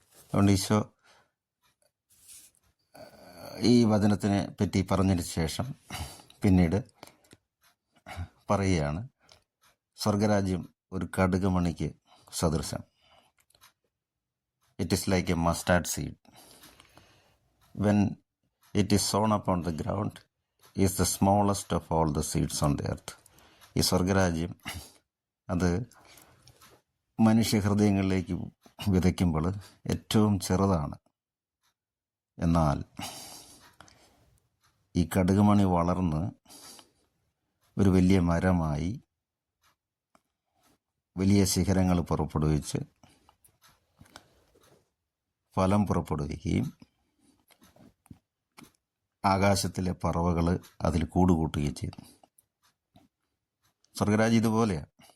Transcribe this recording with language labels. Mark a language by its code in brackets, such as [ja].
[ml] അതുകൊണ്ട് ഈശോ ഈ വചനത്തിനെ പറ്റി പറഞ്ഞതിന് ശേഷം പിന്നീട് പറയുകയാണ്, സ്വർഗരാജ്യം ഒരു കടുക് മണിക്ക് സദൃശം. [en] It is like a mustard seed. When it is sown upon the ground, is the smallest of all the seeds on the earth. [ml] ഈ സ്വർഗരാജ്യം അത് മനുഷ്യഹൃദയങ്ങളിലേക്ക് വിതയ്ക്കുമ്പോൾ ഏറ്റവും ചെറുതാണ്. എന്നാൽ ഈ കടുകുമണി വളർന്ന് ഒരു വലിയ മരമായി വലിയ ശിഖരങ്ങൾ പുറപ്പെടുവിച്ച് ഫലം പുറപ്പെടുവിക്കുകയും ആകാശത്തിലെ പറവകൾ അതിൽ കൂടുകൂട്ടുകയും ചെയ്തു. സ്വർഗരാജ്യം ഇതുപോലെയാണ്.